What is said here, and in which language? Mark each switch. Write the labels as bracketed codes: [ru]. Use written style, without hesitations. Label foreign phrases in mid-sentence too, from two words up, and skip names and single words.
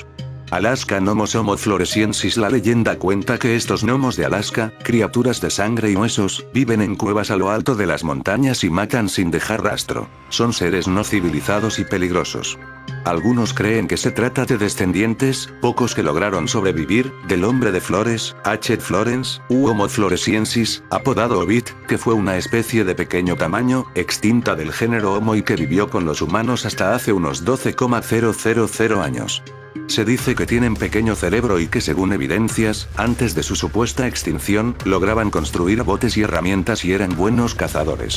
[es] Alaska Gnomos Homo floresiensis. La leyenda cuenta que estos gnomos de Alaska, criaturas de sangre y huesos, viven en cuevas a lo alto de las montañas y matan sin dejar rastro. Son seres no civilizados y peligrosos. Algunos creen que se trata de descendientes, pocos que lograron sobrevivir, del hombre de flores, H. florens, u Homo floresiensis, apodado Ovid, que fue una especie de pequeño tamaño, extinta del género Homo y que vivió con los humanos hasta hace unos 12,000 años. Se dice que tienen pequeño cerebro y que según evidencias, antes de su supuesta extinción, lograban construir botes y herramientas y eran buenos cazadores.